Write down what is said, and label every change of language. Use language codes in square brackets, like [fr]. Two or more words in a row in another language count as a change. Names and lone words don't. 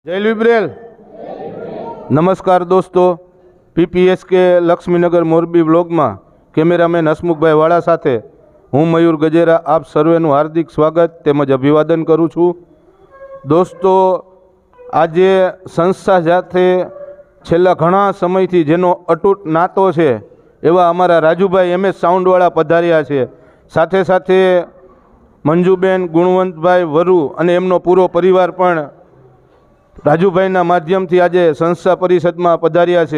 [gu] જય લિબ્રેલ। નમસ્કાર દોસ્તો, પીપીએસકે લક્ષ્મીનગર મોરબી બ્લોગ માં કેમેરામેન હસમુખભાઈ વાળા સાથે હું મયૂર ગજેરા આપ સર્વેનું હાર્દિક સ્વાગત તેમજ અભિવાદન કરું છું। દોસ્તો, આજે સંસ્થા સાથે છેલ્લા ઘણા સમયથી જેનો અતૂટ નાતો છે એવા અમારા રાજુભાઈ એમએસ સાઉન્ડવાળા પધાર્યા છે। સાથે સાથે મંજુબેન, ગુણવંતભાઈ, વરુ અને એમનો પૂરો પરિવાર પણ રાજુભાઈના માધ્યમથી આજે સંસ્થા પરિષદમાં પધાર્યા છે।